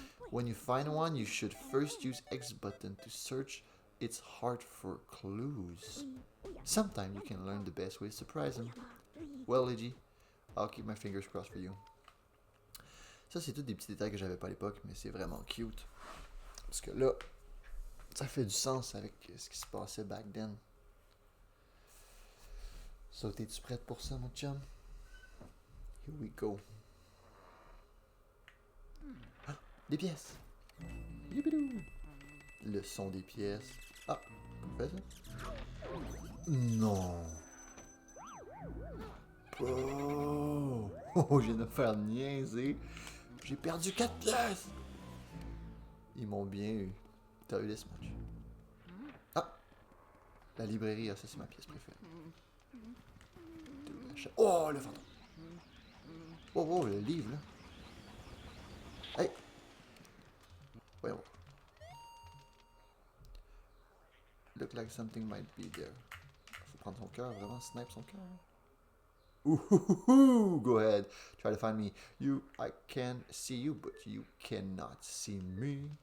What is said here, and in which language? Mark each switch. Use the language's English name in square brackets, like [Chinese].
[English] When you find one, you should first use X button to search its heart for clues. Sometimes you can learn the best way to surprise them. Well, Luigi, I'll keep my fingers crossed for you. [French] Ça, c'est tous des petits détails que j'avais pas à l'époque, mais c'est vraiment cute. Parce que là, Ça fait du sens avec ce qui se passait back then. So, t'es-tu prête pour ça, mon chum? [English] Here we go. [French] Ah, des pièces! Youpidou! Le son des pièces. Ah, fais ça? Non! Oh! Oh, je viens de me faire niaiser! J'ai perdu 4 pièces! Ils m'ont bien eu. T'as eu les smudges. Ah! La librairie, ah, ça c'est ma pièce préférée. Oh, le fantôme! Oh, oh, le livre, là! Hey! Voyons. [English] Look like something might be there. [French] Faut prendre son cœur, vraiment snipe son cœur. [English] Ooh, go ahead. Try to find me. I can see you, but you cannot see me.